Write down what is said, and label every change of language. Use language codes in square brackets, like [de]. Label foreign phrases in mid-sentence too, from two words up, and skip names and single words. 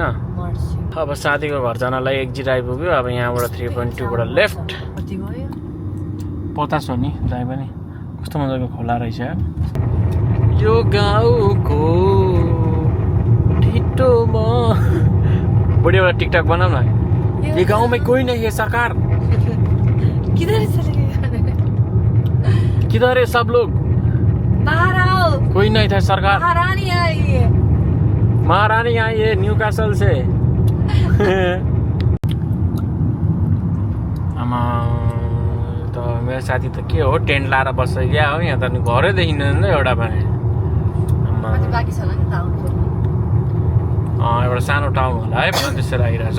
[ne] अब साथीको घर जानलाई एक्जिट आइपुग्यो। अब यहाँबाट 3.2बाट लेफ्ट। पचास हो नि दाइ पनि। कस्तो मजाको खोला रहेछ यार यो गाउँको ढिटोमा। बढी एउटा टिकटक बनाऊ न। [hi] ये गाउँ में कोही नहीं है सरकार, किधर है सब लोग, बाहर आओ, कोई नहीं था सरकार। महारानी आई है, महारानी आई है न्यूकासल से। [ne] आमा त मेरो साथी त के हो टेन्ट लाएर बस्छ क्या हो। यहाँ त घरै देखिँदैन एउटा पनि। एउटा सानो टाउन होला है त्यसो लागिरहेछ।